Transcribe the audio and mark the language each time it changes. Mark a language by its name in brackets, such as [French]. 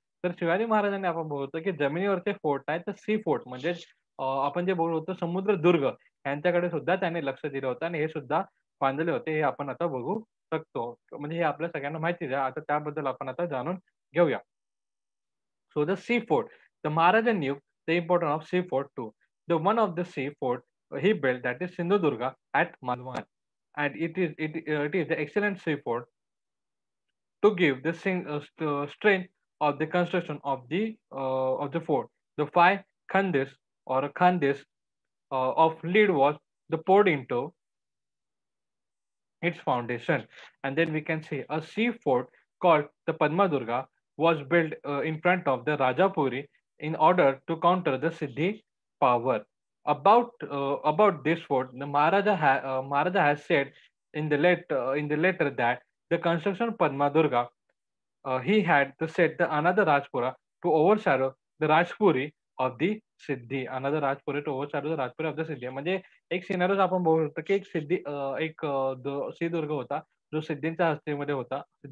[Marathi] तर शिवाजी महाराजांनी आपण बघतो की जमिनीवरचे फोर्ट आहेत तर सी फोर्ट म्हणजे आपण जे बोलत होतो समुद्रदुर्ग यांच्याकडे सुद्धा त्यांनी लक्ष दिलं होतं आणि हे सुद्धा बांधले होते हे आपण आता बघू शकतो. म्हणजे हे आपल्या सगळ्यांना माहितीच आहे. आता त्याबद्दल आपण आता जाणून घेऊया. [English] So the sea fort, the Maharaja knew the importance of sea fort too. The one of the sea fort he built that is Sindhudurga at Malwan. and it is the excellent seaport to give the strength of the construction of the fort. The five khandis or khandis of lead was the poured into its foundation. And then we can say a sea fort called the Padma Durga was built in front of the Rajapuri in order to counter the Siddhi power. About this fort, the Maharaja has said in the letter that the construction of Padma Durga he had to set the another Rajpura to overshadow the Rajpuri of the Siddhi. Another Rajpuri to overshadow the Rajpuri of the Siddhi. [Marathi] म्हणजे एक scenarios आपण बघू शकतो की एक सिंधुदुर्ग होता जो सिद्धींच्या हस्तेमध्ये होता.